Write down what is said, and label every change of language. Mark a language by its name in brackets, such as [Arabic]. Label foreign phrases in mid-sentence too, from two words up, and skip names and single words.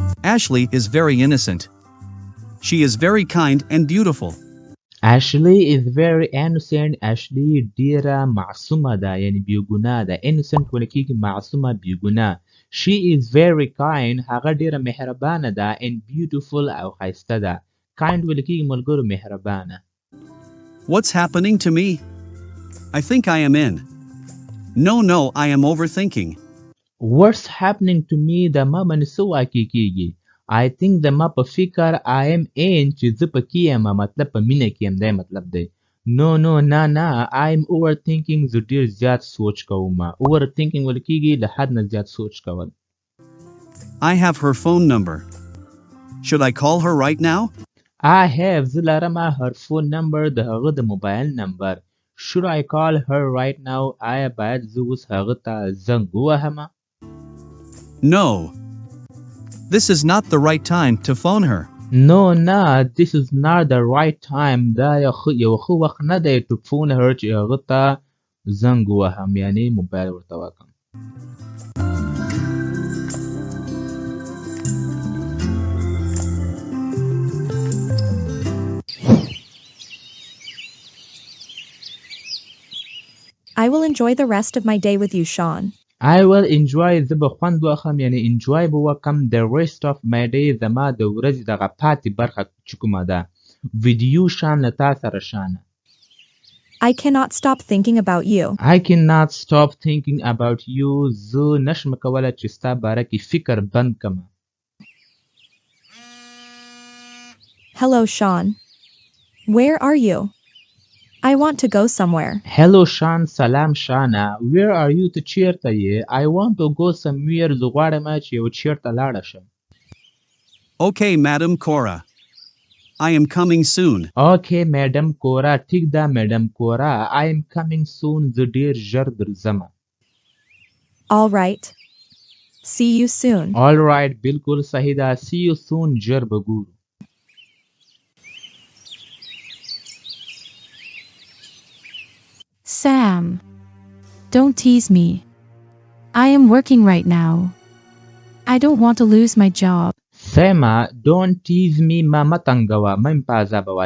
[English] Ashley is very innocent. She is very kind and beautiful. Ashley is very innocent. [Pashto] Ashley ډیره معصومه ده یعنی بیګناه ده. innocent ویل کېږي معصومه بیګناه. [English] She is very kind. [Pashto] هغه ډیره مهربانه ده [English] and beautiful [Pashto] او ښایسته ده. kind ویل کېږي ملګرو مهربانه. [English] What's happening to me? I think I am in. No, I am overthinking. What's happening to me [Pashto] د ما باندې څه واقع کېږي. [English] I think [Pashto] د ما په فکر [English] I am in [Pashto] چې زه پکې یم مطلب په مینه کې یم دی مطلب دی. No نه [English] I am overthinking [Pashto] زه ډیر زیات سوچ کوم. overthinking ویل کېږي له حد نه زیات سوچ کول. [English] I have her phone number. Should I call her right now? I have [Pashto] زه لرم [English] her phone number [Pashto] د هغه د موبایل نمبر. [English] Should I call her right now? [Pashto] آیا باید زه اوس هغه ته زنګ ووهم؟ [English] No. This is not the right time to phone her. No, this is not the right time. [Pashto] دا یو ښه وخت نه دی [English] to phone her [Pashto] چې هغه ته زنګ ووهم یعنی موبایل ورته وکړم. [English] I will enjoy the rest of my day with you, Sean. I will enjoy [Pashto] زه به خوند واخلم یعنی enjoy به وکم [English] the rest of my day [Pashto] زما د ورځې دغه پاتې برخه چې کومه ده. [English] with you [Pashto] شان له تا سره شانه. [English] I cannot stop thinking about you. I cannot stop thinking about you. [Pashto] زه نشم کولی چې ستا باره کې فکر بند کړم. [English] Hello, Sean. Where are you? I want to go somewhere. Hello, Sean. [Pashto] سلام شانه. [English] Where are you ته چیرته یې؟ I want to go somewhere. [Pashto] زه غواړم چې یو چیرته لاړه شم. [English] Okay, Madam Cora. I am coming soon. Okay, Madam Cora. [Pashto] ټیک ده Madam Cora. [English] I am coming soon. [Pashto] زه ډیر ژر درځم. [English] All right. See you soon. All right. [Pashto] بالکل صحیح ده. [English] See you soon. [Pashto] ژر به ګورو. [English] Sam, don't tease me. I am working right now. I don't want to lose my job. Sam, don't tease me. [Pashto] ما متنګوه. مم پازابوه.